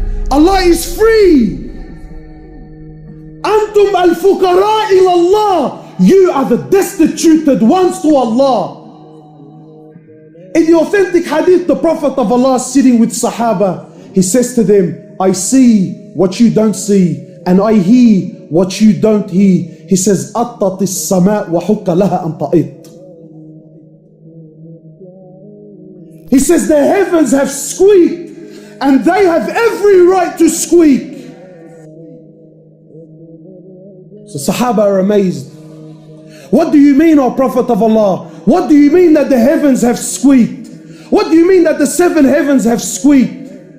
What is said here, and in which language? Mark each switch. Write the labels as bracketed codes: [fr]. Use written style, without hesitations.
[en] Allah is free. [ar] Antum al-fuqara ila Allah. [en] You are the destituted ones to Allah. In the authentic hadith, the Prophet of Allah sitting with Sahaba, he says to them, I see what you don't see, and I hear what you don't hear. [ar] He says, أطت السماء وحق لها أن تأط. [en] He says, the heavens have squeaked, and they have every right to squeak. So Sahaba are amazed. What do you mean, O Prophet of Allah? What do you mean that the heavens have squeaked? What do you mean that the 7 heavens have squeaked?